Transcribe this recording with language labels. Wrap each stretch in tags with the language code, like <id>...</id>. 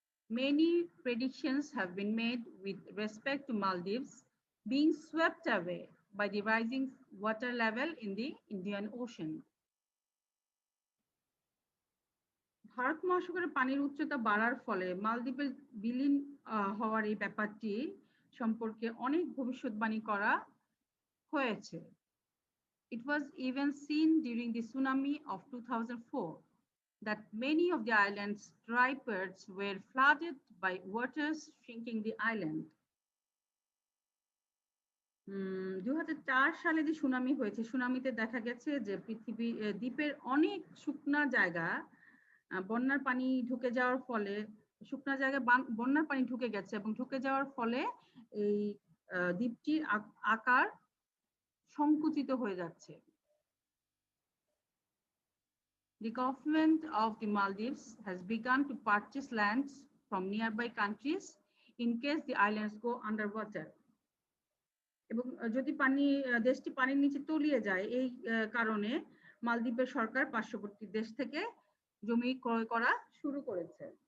<en>Many predictions have been made with respect to Maldives being swept away by the rising water level in the Indian Ocean.</en> <bn>Bharat মহাসাগরের পানির উচ্চতা বাড়ার ফলে মালদ্বীপের বিলীন হওয়ার এই ব্যাপারটি সম্পর্কে অনেক ভবিষ্যৎবাণী করা হয়েছে।</bn> <en>It was even seen during the tsunami of 2004 that many of the island's dry perches were flooded by waters shrinking the island.</en> <bn>2004 সালে যে সুনামি হয়েছে, সুনামিতে দেখা গেছে যে দ্বীপের অনেক শুকনা জায়গা বন্যার পানি ঢুকে যাওয়ার ফলে বন্যার পানি ঢুকে গেছে এবং ঢুকে যাওয়ার ফলে এই দ্বীপটির আকার সংকুচিত হয়ে যাচ্ছে।</bn> <en>The government of the Maldives has begun to purchase lands from nearby countries in case the islands go underwater.</en> <bn>এবং যদি দেশটি পানির নিচে তলিয়ে যায়, এই কারণে মালদ্বীপের সরকার পার্শ্ববর্তী দেশ থেকে জমি ক্রয় করা শুরু করেছে।</bn>